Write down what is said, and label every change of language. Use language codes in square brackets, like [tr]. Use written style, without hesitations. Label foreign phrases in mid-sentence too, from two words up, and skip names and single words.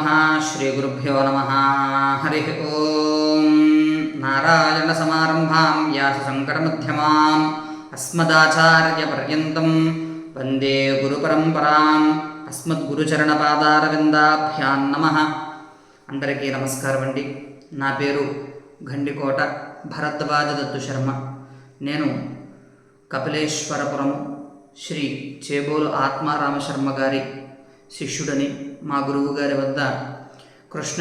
[sa] श्रीगुरुभ्यो नमः। हरिः ओं। नारायणसमारम्भां व्यासशङ्करमध्यमाम् अस्मदाचार्यपर्यन्तं वन्दे गुरुपरम्पराम्। अस्मद्गुरुचरणपादारविन्दाभ्यां नमः। [te] అందరికీ నమస్కారం అండి. నా పేరు గండికోట భరద్వాజ దత్తు శర్మ. నేను కపిలేశ్వరపురం శ్రీ చేబోలు ఆత్మారామశర్మ గారి శిష్యుడని, మా గురువు గారి వద్ద కృష్ణ